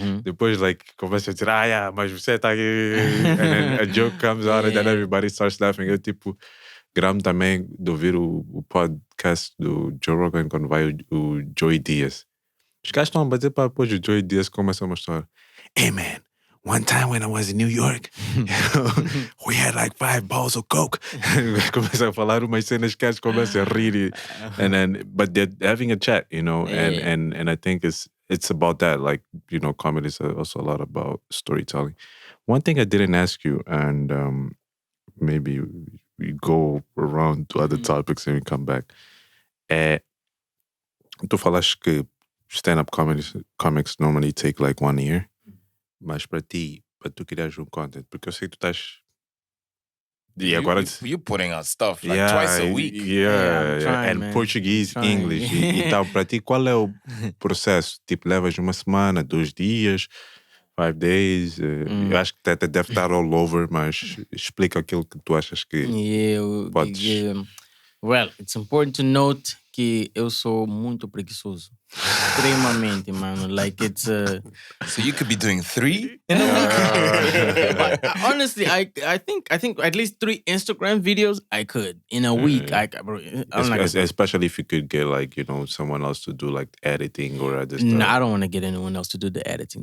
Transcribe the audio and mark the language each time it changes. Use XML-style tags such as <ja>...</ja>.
<pt>Depois,</pt> <en>like,</en> <pt>começa a dizer, mas você está aqui.</pt> <en>And then a joke comes out and then everybody starts laughing.</en> <pt>Eu, tipo, gramo também de ouvir o podcast do Joe Rogan quando vai o Joey Diaz. Os caras estão a bater para depois o Joey Diaz começa uma história.</pt> <en>Hey, man. One time when I was in New York, we had like 5 balls of coke.</en> <pt>Começa a falar umas cenas que eles começam a rir.</pt> <en>And then, but they're having a chat, and I think it's about that. Like, comedy is also a lot about storytelling. One thing I didn't ask you, and maybe we go around to other topics and we come back.</en> <pt>Tu falaste que</pt> <en>stand-up comics normally take like 1 year.</en> <pt>Mas para tu criares content, porque eu sei que tu estás. E agora.</pt> <en>You're putting out stuff like twice a week. Yeah. Trying, and man. Portuguese, English.</en> <pt>Então, para ti, qual é o processo? Tipo, levas uma semana, 2 dias,</pt> <en>5 days?</en> <pt>Eu acho que até deve estar</pt> <en>all over,</en> <pt>mas explica aquilo que tu achas que podes.</pt> <en>Well, it's important to note</en> <pt>que eu sou muito preguiçoso. Extremamente, mano.</pt> <en>Like it's So you could be doing 3 in a week. But honestly, I think at least 3 Instagram videos I could in a week. Especially if you could get like, someone else to do like editing or other stuff. No, I don't want to get anyone else to do the editing.</en>